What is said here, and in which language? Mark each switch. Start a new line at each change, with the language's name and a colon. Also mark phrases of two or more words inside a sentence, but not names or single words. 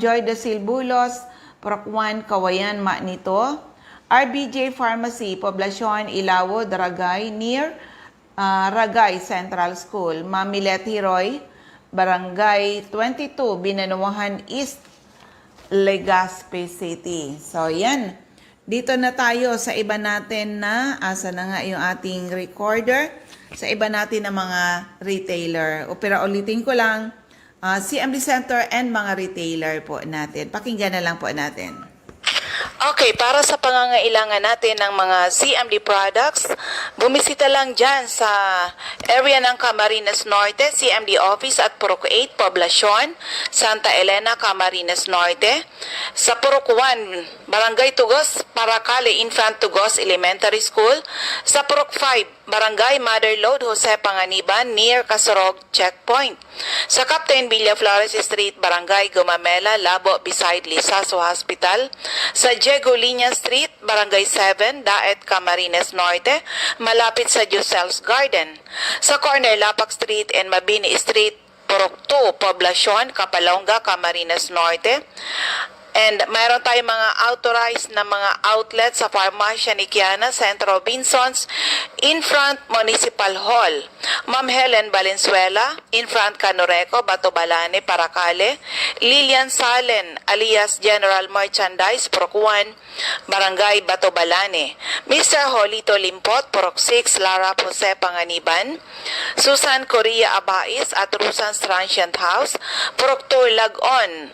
Filipino: Joy de Silbulos, Procwan, Kawayan, Manito. RBJ Pharmacy, Poblacion, Ilawo, Dragay, near Ragay Central School. Mamilet Hiroy, Barangay 22, Binanuahan East, Legazpi City. So, yan. Dito na tayo sa iba natin na, asa na nga yung ating recorder, sa iba natin na mga retailer. Pero ulitin ko lang, CMD Center and mga retailer po natin. Pakinggan na lang po natin. Okay, para sa pangangailangan natin ng mga CMD products, bumisita lang dyan sa area ng Camarines Norte, CMD Office at Purok 8, Poblacion, Santa Elena, Camarines Norte. Sa Purok 1, Barangay Tugos, Paracale, Infant Tugos Elementary School. Sa Purok 5, Barangay Motherlode, Jose Panganiban, near Casorog Checkpoint. Sa Captain Villaflores Street, Barangay Gumamela, Labo, beside Lisaso Hospital. Sa Diego Liña Street, Barangay 7, Daet, Camarines Norte, malapit sa Josel's Garden. Sa corner Lapak Street and Mabini Street, Purok 2, Poblacion, Kapalonga, Camarines Norte. And mayroon tayong mga authorized na mga outlets sa Farmacia ni Kiana, Centro Robinsons,
English: in front Municipal Hall.
Filipino: Ma'am Helen Valenzuela,
English: in front
Filipino: Canoreco, Batobalane, Paracale. Lilian Salen, alias General Merchandise, Procuan, Barangay Batobalane. Mr. Holito Limpot, Porok 6, Lara Jose Panganiban. Susan Correa Abais at Rusans Transient House, Porok 2, Lagon.